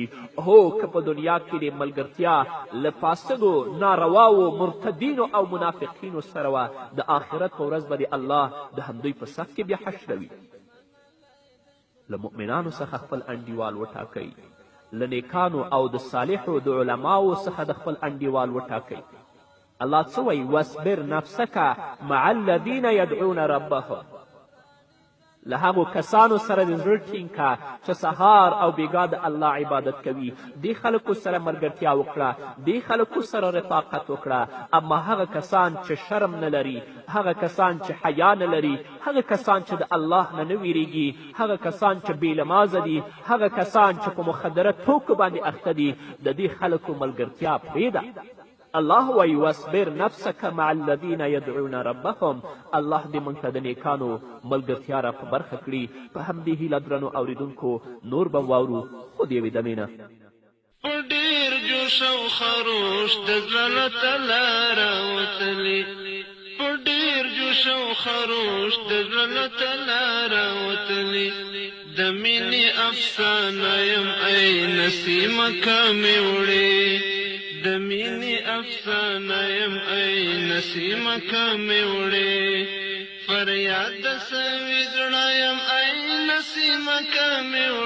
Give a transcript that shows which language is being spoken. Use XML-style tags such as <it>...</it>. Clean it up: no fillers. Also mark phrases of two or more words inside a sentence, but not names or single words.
<ps>هو که په دنیا کې دې ملګرتیا له فاسدو، نارواو، مرتدینو او منافقینو سره وه، د آخرت په ورځ به دې الله د همدوی په صف کې بیا حشروي. له مؤمنانو څخه خپل انډیوال وټاکئ، له نیکانو او د صالحو د علماو څخه د خپل انډیوال وټاکئ. الله څه وایي؟</ps> <ar>واصبر نفسک مع الذین یدعون ربهم.</ar> <ps>له هغو کسانو سره د زړه ټینګ که چې سهار او بېګا د الله عبادت کوي. دې خلکو سره ملګرتیا وکړه، دې خلکو سره رفاقت وکړه. اما هغه کسان چې شرم نه لري، هغه کسان چې حیا نه لري، هغه کسان چې د الله نه نه ویریږي، هغه کسان چې بېلمازه دي، هغه کسان چې په مخدره توکو باندې اخته دي، د دې خلکو ملګرتیا پرېږده. الله وایي</ps> <ar>واصبر نفسک مع الذین یدعون ربهم.</ar> <ps>الله دې موږ ته د نیکانو ملګرتیا را په برخه کړي. په همدې هیله درنو اوریدونکو نور به واورو، خو د یوې دمې نه په ډېر جوش او خروش د زړه ته لاره وتلې، په ډېر جوش او خروش د زړه ته لاره وتلې، د مینې افسانه یم ای نسیمه کمې وړې، د د مینې افسانه یم ای نسیمه کمې وړې فریاد د سوي زړه یم ای نسیمه کمې</ps>